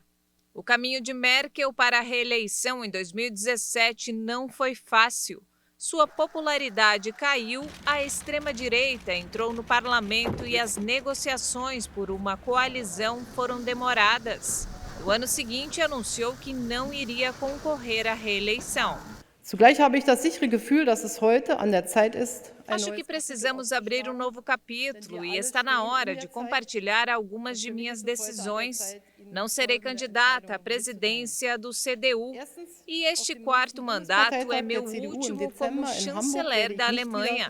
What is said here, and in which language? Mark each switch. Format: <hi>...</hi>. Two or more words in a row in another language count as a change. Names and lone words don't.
<pt>O caminho de Merkel para a reeleição em 2017 não foi fácil. Sua popularidade caiu, a extrema-direita entrou no parlamento e as negociações por uma coalizão foram demoradas. No ano seguinte, anunciou que não iria concorrer à reeleição.</pt> <de>Zugleich habe ich das sichere Gefühl, dass es heute an der Zeit ist.</de> <pt>Acho que precisamos abrir um novo capítulo e está na hora de compartilhar algumas de minhas decisões. Não serei candidata à presidência do CDU e este 4º mandato é meu último como chanceler da Alemanha.</pt>